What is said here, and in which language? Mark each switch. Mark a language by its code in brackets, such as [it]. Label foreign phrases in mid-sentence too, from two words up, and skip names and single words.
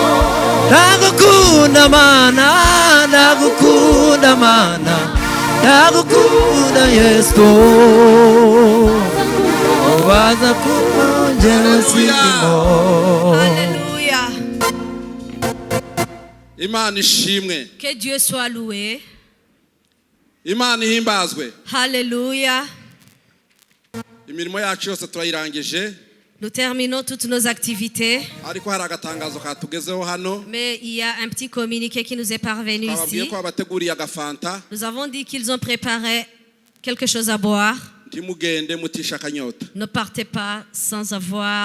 [rn] Ndagukunda mana, ndagukunda mana. Ndagukunda Yesu. Ubaza kunjye sindimo. Alléluia. Imana ishimwe. [fr] Que Dieu soit loué. [rn] Imana ihimbazwe. Alléluia. Imirimo yacu yose turayirangije. [fr] Nous terminons toutes nos activités. Mais il y a un petit communiqué qui nous est parvenu ici. Nous avons dit qu'ils ont préparé quelque chose à boire. Ne partez pas sans avoir.